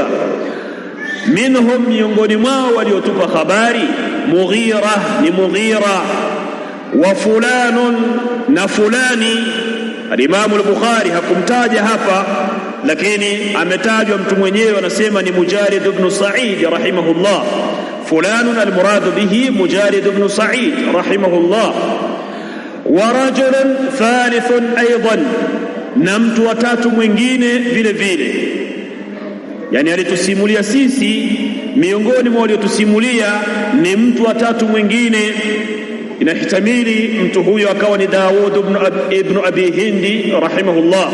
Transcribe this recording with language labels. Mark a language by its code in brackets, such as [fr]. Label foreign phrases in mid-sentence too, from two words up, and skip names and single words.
[sw] Minhum, miongoni mwao waliotupa habari Mughira ni Mughira. [ar] وفلان, [sw] na fulani. Al-Imam al-Bukhari hakumtaja hapa, lakini ametajwa mtu mwenyewe, anasema ni Mujarid ibn Sa'id rahimahullah. [ar] فلان المراد به Mujarid ibn Sa'id رحمه الله. ورجل ثالث أيضا, [sw] na mtu watatu mwingine vile vile. Yani alitusimulia sisi, miongoni mwa waliotusimulia ni mtu watatu mwingine. Inahitamili mtu huyo akawa ni Daud ibn Abi Hind rahimahullah.